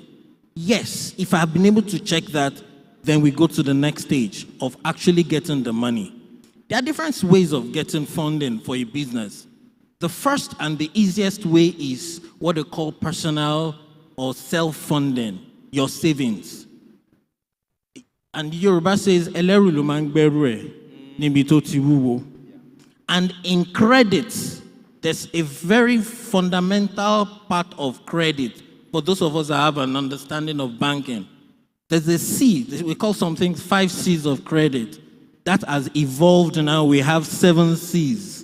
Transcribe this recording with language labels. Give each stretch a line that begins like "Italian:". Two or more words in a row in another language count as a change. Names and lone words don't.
English: Yes, if I have been able to check that, then we go to the next stage of actually getting the money. There are different ways of getting funding for a business. The first and the easiest way is what they call personal or self-funding, your savings. And Yoruba says,
Yoruba: "Eleru lo ma ngberu e, nibi to ti wuwo."
English: And in credit, there's a very fundamental part of credit for those of us that have an understanding of banking. There's a C, we call something 5 C's of credit. That has evolved now. We have 7 C's.